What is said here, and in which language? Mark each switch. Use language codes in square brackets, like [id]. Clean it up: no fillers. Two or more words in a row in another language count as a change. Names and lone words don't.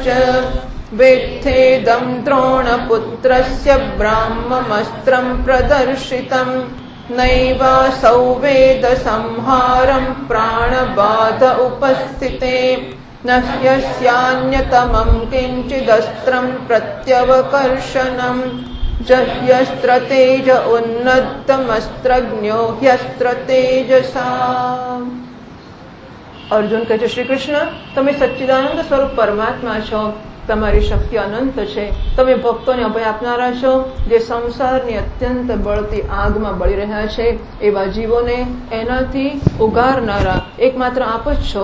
[sa] वेत्थेदं द्रोणपुत्रस्य ब्राह्ममस्त्रं प्रदर्शितं नैवासौ वेद संहारं प्राणबाध उपस्थिते न ह्यस्यान्यतमं किञ्चिदस्त्रं प्रत्यवकर्षणम् जह्यस्त्र तेज उन्नतमस्त्रज्ञो ह्यस्त्र तेजसा। [gu] અર્જુન કહે છે, શ્રી કૃષ્ણ, તમે સચ્ચિદાનંદ સ્વરૂપ પરમાત્મા છો, તમારી શક્તિ અનંત છે, તમે ભક્તોને અભય આપનારા છો, જે સંસારની અત્યંત બળતી આગમાં બળી રહ્યા છે એવા જીવોને એનાથી ઉગારનારા એકમાત્ર આપ જ છો.